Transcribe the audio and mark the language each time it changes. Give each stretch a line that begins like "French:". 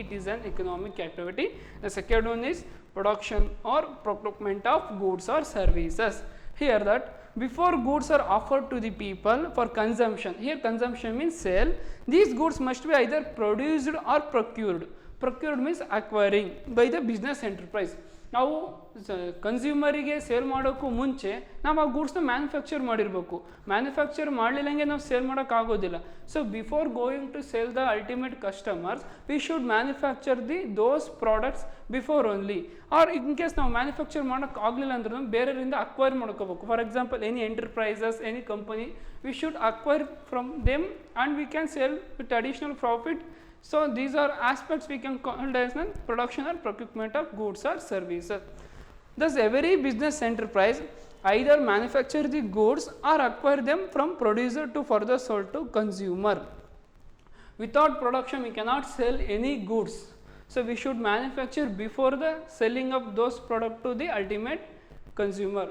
English: It is an economic activity. The second one is production or procurement of goods or services. Here that before goods are offered to the people for consumption, here consumption means sale, these goods must be either produced or procured. Procured means acquiring by the business enterprise.
Kannada: ನಾವು ಕನ್ಸ್ಯೂಮರಿಗೆ sale ಮಾಡೋಕ್ಕೂ ಮುಂಚೆ ನಾವು ಆ ಗೂಡ್ಸ್ನ manufacture ಮಾಡಿರಬೇಕು. Manufacture ಮಾಡಲಿಲ್ಲಂಗೆ ನಾವು sale ಮಾಡೋಕ್ಕಾಗೋದಿಲ್ಲ.
English: So before going to sale the ultimate customers we should manufacture those products before only.
Kannada: R in case ನಾವು manufacture ಮಾಡೋಕ್ಕೆ ಆಗಲಿಲ್ಲ ಅಂದ್ರೂ ಬೇರೆಯವರಿಂದ ಅಕ್ವೈರ್ ಮಾಡ್ಕೋಬೇಕು.
English: For example any enterprises, any company, we should acquire from them and we can sale with additional profit. So these are aspects we can call as production or procurement of goods or services. Thus every business enterprise either manufacture the goods or acquire them from producer to further sold to consumer. Without production we cannot sell any goods. So we should manufacture before the selling of those products to the ultimate consumer.